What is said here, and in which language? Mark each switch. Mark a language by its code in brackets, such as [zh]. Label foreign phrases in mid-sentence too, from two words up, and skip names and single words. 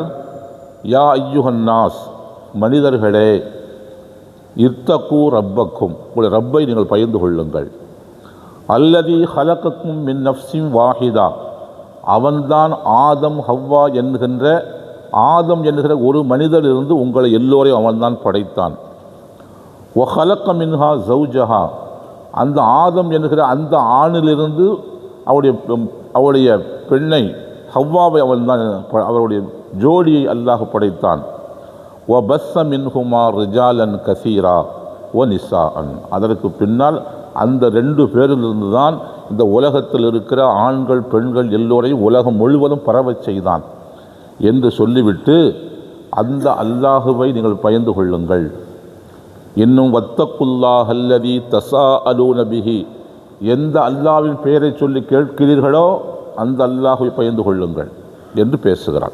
[ar] يا أيها الناس, [ta] மனிதர்களே, [ar] اتقوا ربكم, [ta] உங்களுடைய ரப்பை நீங்கள் பயந்து கொள்ளுங்கள். [ar] الذي خلقكم من نفس واحدة, [ta] அவன்தான் ஆதம் ஹவ்வா என்கிற ஒரு மனிதரிலிருந்து உங்களை எல்லோரையும் அவன்தான் படைத்தான். [ar] وَخَلَقَ مِنْهَا زَوْجَهَا [ta] அந்த ஆதம் என்கிற அந்த ஆணிலிருந்து அவருடைய பெண்ணை ஹவ்வாவை அவருடைய ஜோடியை அல்லாஹ் படைத்தான். [ar] وَبَثَّ مِنْهُمَا رِجَالًا كَثِيرًا وَنِسَاءً [ta] அதற்கு பின்னால் அந்த 2 பேரிலிருந்து தான் இந்த உலகத்தில் இருக்கிற ஆண்கள் பெண்கள் எல்லோரையும் உலகம் முழுவதும் பரவச் செய்தான் என்று சொல்லிவிட்டு அந்த அல்லாஹுவை நீங்கள் பயந்து கொள்ளுங்கள். இன்னும் [ar] واتقوا الله الذي تساءلون به [ta] எந்த அல்லாஹ்வின் பெயரை சொல்லி கேட்கிறீர்களோ அந்த அல்லாஹுவை பயந்து கொள்ளுங்கள் என்று பேசுகிறான்.